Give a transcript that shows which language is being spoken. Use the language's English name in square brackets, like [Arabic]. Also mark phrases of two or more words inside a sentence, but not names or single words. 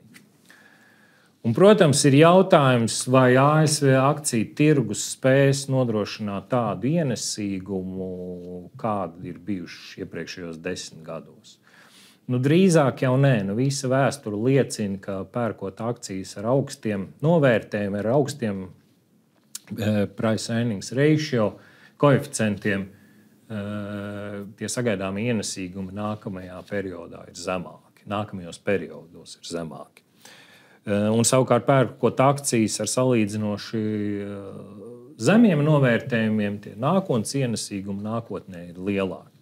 [Latvian] Un, protams, ir jautājums, vai ASV akciju tirgus spēs nodrošināt tādu ienesīgumu, kāda ir bijuši iepriekšējos 10 gados. Drīzāk jau nē. Visa vēsture liecina, ka pērkot akcijas ar augstiem novērtējumiem, ar augstiem [English] price earnings ratio [Latvian] koeficientiem, tie sagaidāmie ienesīgumi nākamajā periodā ir zemāki. Nākamajos periodos ir zemāki. Un savukārt pērkot akcijas ar salīdzinoši zemiem novērtējumiem, tie nākotnes ienesīgumi nākotnē ir lielāki.